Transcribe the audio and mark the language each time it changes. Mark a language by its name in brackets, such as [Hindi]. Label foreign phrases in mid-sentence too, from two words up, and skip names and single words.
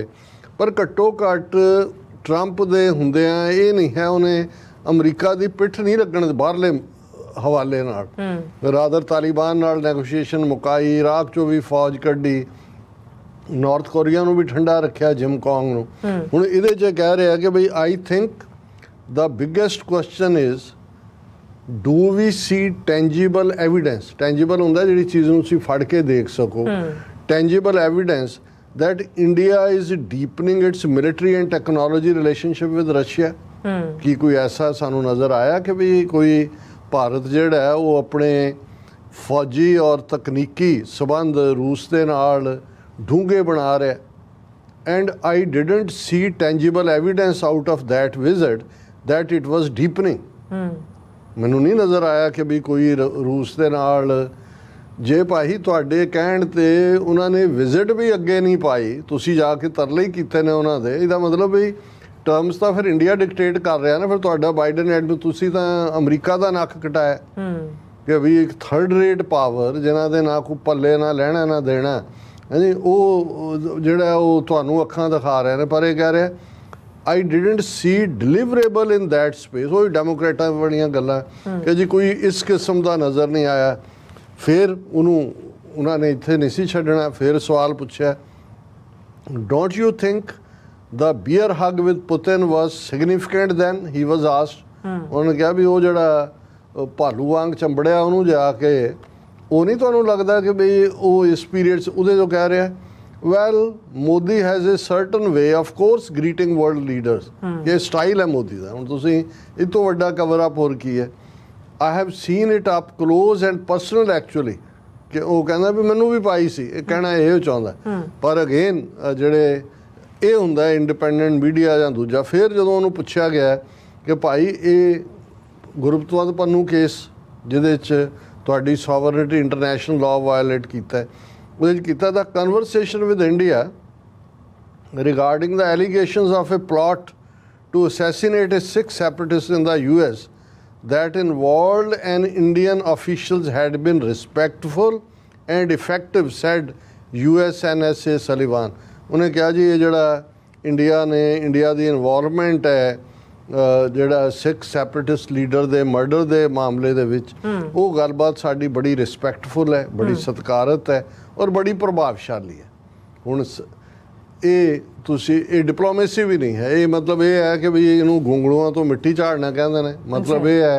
[Punjabi] ਪਰ ਘੱਟੋ ਘੱਟ ਟਰੰਪ ਦੇ ਹੁੰਦਿਆਂ ਇਹ ਨਹੀਂ ਹੈ ਉਹਨੇ ਅਮਰੀਕਾ ਦੀ ਪਿੱਠ ਨਹੀਂ ਲੱਗਣ ਬਾਹਰਲੇ ਹਵਾਲੇ ਨਾਲ। ਰਾਦਰ ਤਾਲਿਬਾਨ ਨਾਲ ਨੈਗੋਸ਼ੀਏਸ਼ਨ ਮੁਕਾਈ, ਇਰਾਕ 'ਚੋਂ ਵੀ ਫੌਜ ਕੱਢੀ, ਨਾਰਥ ਕੋਰੀਆ ਨੂੰ ਵੀ ਠੰਡਾ ਰੱਖਿਆ, ਜਿਮ ਕੌਂਗ ਨੂੰ। ਹੁਣ ਇਹਦੇ 'ਚ ਕਹਿ ਰਿਹਾ ਕਿ ਬਈ [English] I think the biggest question is, do we see tangible evidence? [Punjabi] Tangible ਹੁੰਦਾ ਜਿਹੜੀ ਚੀਜ਼ ਨੂੰ ਤੁਸੀਂ ਫੜ ਕੇ ਦੇਖ ਸਕੋ। [English] Tangible evidence that India is deepening its military and technology relationship with Russia. [Punjabi] ਕੀ ਕੋਈ ਐਸਾ ਸਾਨੂੰ ਨਜ਼ਰ ਆਇਆ ਕਿ ਵੀ ਕੋਈ ਭਾਰਤ ਜਿਹੜਾ ਹੈ ਉਹ ਆਪਣੇ ਫੌਜੀ ਔਰ ਤਕਨੀਕੀ ਸਬੰਧ ਰੂਸ ਦੇ ਨਾਲ ਡੂੰਘੇ ਬਣਾ ਰਿਹਾ? [English] And I didn't see tangible evidence out of that visit that it was deepening. [Punjabi] ਮੈਨੂੰ ਨਹੀਂ ਨਜ਼ਰ ਆਇਆ ਕਿ ਵੀ ਕੋਈ ਰੂਸ ਦੇ ਨਾਲ, ਜੇ ਭਾਈ ਤੁਹਾਡੇ ਕਹਿਣ ਤੇ ਉਹਨਾਂ ਨੇ ਵਿਜ਼ਿਟ ਵੀ ਅੱਗੇ ਨਹੀਂ ਪਾਈ, ਤੁਸੀਂ ਜਾ ਕੇ ਤਰਲੇ ਹੀ ਕੀਤੇ ਨੇ ਉਹਨਾਂ ਦੇ, ਇਹਦਾ ਮਤਲਬ ਵੀ ਟਰਮਸ ਤਾਂ ਫਿਰ ਇੰਡੀਆ ਡਿਕਟੇਟ ਕਰ ਰਿਹਾ ਨਾ। ਫਿਰ ਤੁਹਾਡਾ ਬਾਈਡਨ ਐਡ ਤੁਸੀਂ ਤਾਂ ਅਮਰੀਕਾ ਦਾ ਨੱਕ ਕਟਾਇਆ ਕਿ ਵੀ ਇੱਕ [English] 3rd rate power [Punjabi] ਜਿਨ੍ਹਾਂ ਦੇ ਨਾ ਕੋਈ ਪੱਲੇ ਨਾ ਲੈਣਾ ਨਾ ਦੇਣਾ, ਹਾਂਜੀ, ਉਹ ਜਿਹੜਾ ਉਹ ਤੁਹਾਨੂੰ ਅੱਖਾਂ ਦਿਖਾ ਰਹੇ ਨੇ। ਪਰ ਇਹ ਕਹਿ ਰਿਹਾ [English] I didn't see deliverable in that space. [Punjabi] ਉਹ ਡੈਮੋਕ੍ਰੇਟਾਂ ਵਾਲੀਆਂ ਗੱਲਾਂ ਕਿ ਜੀ ਕੋਈ ਇਸ ਕਿਸਮ ਦਾ ਨਜ਼ਰ ਨਹੀਂ ਆਇਆ। ਫਿਰ ਉਹਨਾਂ ਨੇ ਇੱਥੇ ਨਹੀਂ ਸੀ ਛੱਡਣਾ। ਫਿਰ ਸਵਾਲ ਪੁੱਛਿਆ, [English] don't you think the bear hug with Putin was significant then? He was asked. [Punjabi] ਉਹਨੇ ਕਿਹਾ ਵੀ ਉਹ ਜਿਹੜਾ ਭਾਲੂ ਵਾਂਗ ਚੰਬੜਿਆ ਉਹਨੂੰ ਜਾ ਕੇ, ਉਹ ਨਹੀਂ ਤੁਹਾਨੂੰ ਲੱਗਦਾ ਕਿ ਬਈ ਉਹ ਇਸ ਪੀਰੀਅਡ 'ਚ ਉਹਦੇ ਤੋਂ ਕਹਿ ਰਿਹਾ [English] well Modi has a certain way of course greeting world leaders. [Punjabi] ਇਹ ਸਟਾਈਲ ਹੈ ਮੋਦੀ ਦਾ। ਹੁਣ ਤੁਸੀਂ ਇਹ ਤੋਂ ਵੱਡਾ [English] cover up [Punjabi] ਹੋਰ ਕੀ ਹੈ? [English] I have seen it up close and personal actually, [Punjabi] ਕਿ ਉਹ ਕਹਿੰਦਾ ਵੀ ਮੈਨੂੰ ਵੀ ਪਾਈ ਸੀ, ਇਹ ਕਹਿਣਾ ਇਹ ਚਾਹੁੰਦਾ। ਪਰ ਅਗੇਨ ਜਿਹੜੇ ਇਹ ਹੁੰਦਾ [English] independent media [Punjabi] ਜਾਂ ਦੂਜਾ, ਫਿਰ ਜਦੋਂ ਉਹਨੂੰ ਪੁੱਛਿਆ ਗਿਆ ਕਿ ਭਾਈ ਇਹ ਗੁਰਪਤਵੰਤ ਪੰਨੂ ਕੇਸ ਜਿਹਦੇ 'ਚ ਤੁਹਾਡੀ [English] sovereignty international law [Punjabi] ਵਾਇਲੇਟ ਕੀਤਾ, ਉਹਦੇ 'ਚ ਕੀਤਾ ਦਾ [English] conversation with India regarding the allegations of a plot to assassinate a Sikh separatist in the US that involved an Indian officials had been respectful and effective, said USNSA Sullivan। [Punjabi] ਉਹਨੇ ਕਿਹਾ ਜੀ ਇਹ ਜਿਹੜਾ ਇੰਡੀਆ ਦੀ ਇਨਵੋਲਵਮੈਂਟ ਹੈ ਜਿਹੜਾ [English] Sikh separatist leader [Punjabi] ਦੇ ਮਰਡਰ ਦੇ ਮਾਮਲੇ ਦੇ ਵਿੱਚ, ਉਹ ਗੱਲਬਾਤ ਸਾਡੀ ਬੜੀ ਰਿਸਪੈਕਟਫੁਲ ਹੈ, ਬੜੀ ਸਤਿਕਾਰਤ ਹੈ ਔਰ ਬੜੀ ਪ੍ਰਭਾਵਸ਼ਾਲੀ ਹੈ। ਹੁਣ ਇਹ ਤੁਸੀਂ ਇਹ ਡਿਪਲੋਮੇਸੀ ਵੀ ਨਹੀਂ ਹੈ, ਇਹ ਮਤਲਬ ਇਹ ਹੈ ਕਿ ਵੀ ਇਹਨੂੰ ਗੁੰਗਲੂਆਂ ਤੋਂ ਮਿੱਟੀ ਝਾੜਨਾ ਕਹਿੰਦੇ ਨੇ, ਮਤਲਬ ਇਹ ਹੈ।